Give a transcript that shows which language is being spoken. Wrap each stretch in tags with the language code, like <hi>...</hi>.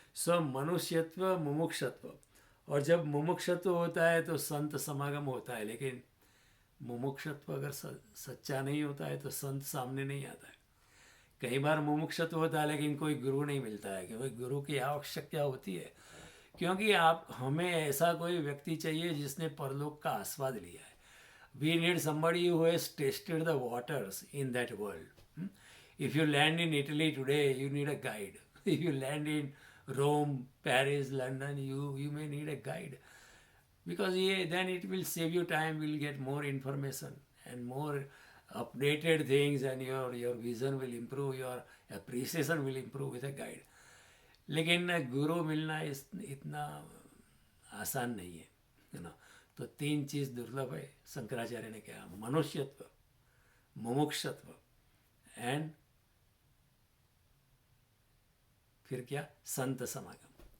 <hi>सो मनुष्यत्व मुमुक्षत्व, और जब मुमुक्षत्व होता है तो संत समागम होता है, लेकिन मुमुक्षत्व अगर सच्चा नहीं होता है तो संत सामने नहीं आता है। कई बार मुमुक्षत्व होता है लेकिन कोई गुरु नहीं मिलता है, क्योंकि गुरु की आवश्यकता होती है, क्योंकि आप हमें ऐसा कोई व्यक्ति चाहिए जिसने परलोक का आस्वाद लिया है।</hi> <en>We need somebody who has tasted the waters in that world. If you land in Italy today, you need a guide. If you land in Rome, Paris, London, you may need a guide, because then it will save you time, will get more information and more updated things, and your vision will improve, your appreciation will improve with a guide.</en> <hi>लेकिन गुरु मिलना इतना आसान नहीं है ना। तो तीन चीज़ दुर्लभ है, शंकराचार्य ने कहा, मनुष्यत्व, मुमुक्षत्व एंड फिर क्या, संत समागम।</hi>